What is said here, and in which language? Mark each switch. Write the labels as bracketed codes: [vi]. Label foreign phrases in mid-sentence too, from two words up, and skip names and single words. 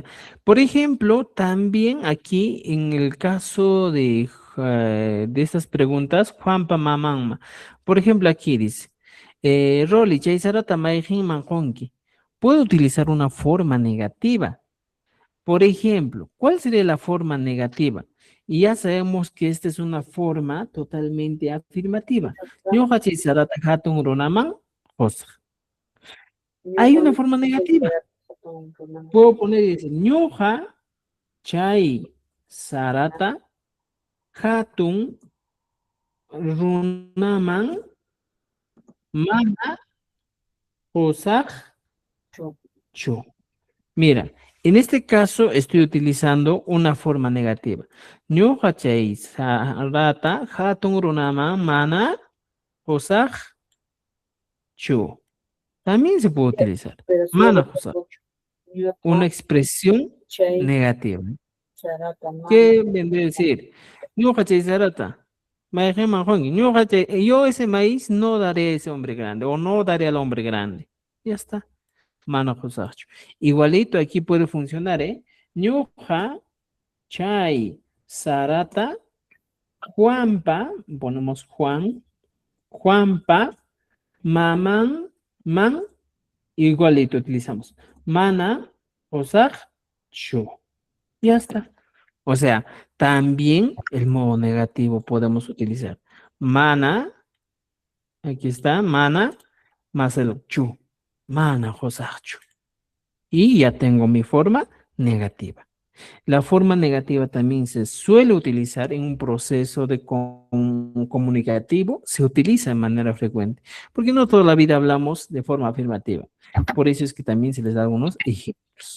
[es] Por ejemplo, también aquí en el caso de estas preguntas, [qu] Juanpa Mamanma. [es] Por ejemplo, aquí dice, [qu] Roli, Chaisarata Maijin Manjonki. [es] Puedo utilizar una forma negativa. Por ejemplo, ¿cuál sería la forma negativa? Y ya sabemos que esta es una forma totalmente afirmativa. [qu] Ñuqa chaysarata hatun runaman qusaq. [es] Hay una forma negativa. Puedo poner y decir, [qu] ñuqa chay sarata hatun runaman mana qusaq chu. [es] Mira, en este caso estoy utilizando una forma negativa. [qu] Ñuqa chay sarata hatun runaman mana qusaq chu. [es] También se puede utilizar. [qu] Mana qusaq, [es] una expresión negativa. ¿Qué vendría a decir? [qu] Ñuqa chay sarata. Mayqinman qunki. [es] Yo ese maíz no daré a ese hombre grande o no daré al hombre grande. Ya está. [qu] Mana qusaqchu. [es] Igualito aquí puede funcionar, ¿eh? [qu] Ñuqa chay sarata Juanpa, ponemos Juanpa, man, [es] igualito utilizamos. [qu] Mana, osaj, chu. [es] Ya está. O sea, también el modo negativo podemos utilizar. Mana, aquí está, mana, más el chu. [qu] Mana, osaj, chu. [es] Y ya tengo mi forma negativa. La forma negativa también se suele utilizar en un proceso de comunicativo, se utiliza de manera frecuente, porque no toda la vida hablamos de forma afirmativa. Por eso es que también se les da algunos ejemplos.